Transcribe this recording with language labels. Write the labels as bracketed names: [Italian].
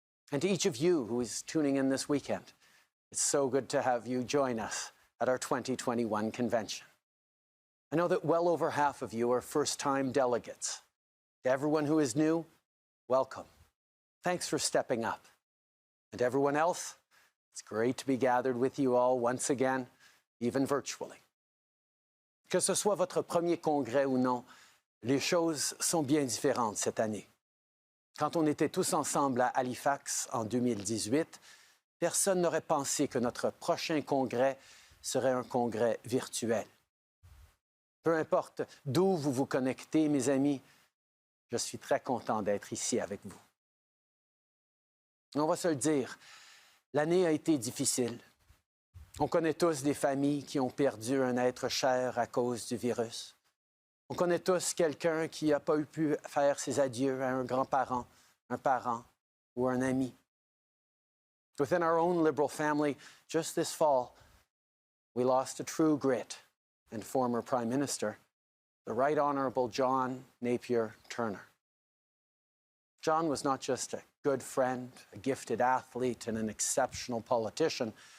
[English] And to each of you who is tuning in this weekend, it's so good to have you join us at our 2021 convention. I know that well over half of you are first-time delegates. To everyone who is new, welcome. Thanks for stepping up. And everyone else, it's great to be gathered with you all once again, even virtually. [French] Que ce soit votre premier congrès ou non, les choses sont bien différentes cette année. Quand on était tous ensemble à Halifax en 2018, personne n'aurait pensé que notre prochain congrès serait un congrès virtuel. Peu importe d'où vous vous connectez, mes amis, je suis très content d'être ici avec vous. On va se le dire, l'année a été difficile. On connaît tous des familles qui ont perdu un être cher à cause du virus. On connaît tous quelqu'un qui n'a pas pu faire ses adieux à un grand-parent, un parent ou un ami. [English] Within our own Liberal family, just this fall, we lost a true grit and former Prime Minister, the Right Honourable John Napier Turner. John was not just a good friend, a gifted athlete, and an exceptional politician.